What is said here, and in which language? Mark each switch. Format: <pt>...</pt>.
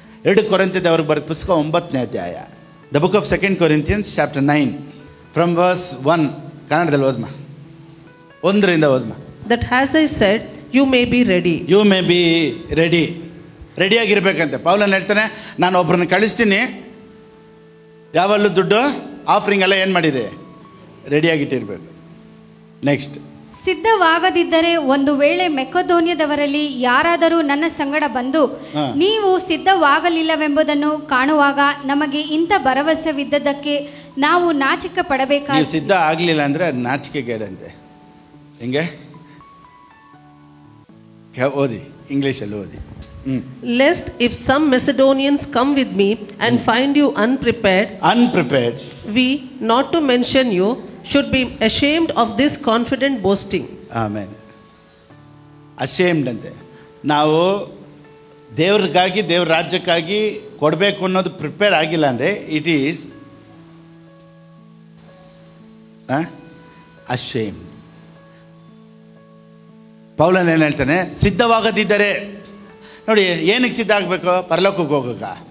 <kn>2 ಕೊರಿಂಥದವ್ರಿಗೆ ಬರೆದ ಪುಸ್ತಕ 9ನೇ ಅಧ್ಯಾಯ,</kn> <en>The book of 2 Corinthians chapter 9 from verse 1.</en> <kn>ಕನ್ನಡದಲ್ಲಿ ಓದ್ಮ, 1ರಿಂದ ಓದ್ಮ.</kn> <en>That as I said, you may be ready. You may be ready.</en> <kn>ರೆಡಿಯಾಗಿರ್ಬೇಕಂತೆ. ಪೌಲನ್ ಹೇಳ್ತಾನೆ, ನಾನು ಒಬ್ಬರನ್ನ ಕಳಿಸ್ತೀನಿ, ಯಾವಲ್ಲೂ ದುಡ್ಡು ಆಫರಿಂಗ್ ಎಲ್ಲ ಏನು ಮಾಡಿದೆ? ರೆಡಿಯಾಗಿಟ್ಟಿರ್ಬೇಕು. ನೆಕ್ಸ್ಟ್, ಸಿದ್ಧವಾಗದಿದ್ದರೆ ಒಂದು ವೇಳೆ ಮೆಕೊದೋನ್ಯದವರಲ್ಲಿ ಯಾರಾದರೂ ನನ್ನ ಸಂಗಡ ಬಂದು ನೀವು ಸಿದ್ಧವಾಗಲಿಲ್ಲವೆಂಬುದನ್ನು ಕಾಣುವಾಗ ನಮಗೆ ಇಂಥ ಭರವಸೆವಿದ್ದದ್ದಕ್ಕೆ ನಾವು ನಾಚಿಕೆ ಪಡಬೇಕಾದ. ನೀವು ಸಿದ್ಧ ಆಗಲಿಲ್ಲ ಅಂದರೆ ಅದು ನಾಚಿಕೆಗೇಡಂತೆ. ಹಿಂಗೆ ಓದಿ, ಇಂಗ್ಲೀಷಲ್ಲಿ ಓದಿ.</kn> <en>Lest if some Macedonians come with me and find you unprepared, we, not to mention you, should be ashamed of this confident boasting.</en> <kn>ಆಮೇಲೆ ಅಶೇಮ್ಡ್ ಅಂತೆ. ನಾವು ದೇವ್ರಿಗಾಗಿ, ದೇವ್ರ ರಾಜ್ಯಕ್ಕಾಗಿ ಕೊಡಬೇಕು ಅನ್ನೋದು ಪ್ರಿಪೇರ್ ಆಗಿಲ್ಲ ಅಂದರೆ</kn> <en>It is ashamed.</en> <kn>ಪೌಲನ್ ಏನು ಹೇಳ್ತಾನೆ? ಸಿದ್ಧವಾಗದಿದ್ದರೆ. ನೋಡಿ, ಏನಕ್ಕೆ ಸಿದ್ಧ ಆಗಬೇಕು? ಪರಲೋಕಕ್ಕೆ ಹೋಗೋಕ.</kn>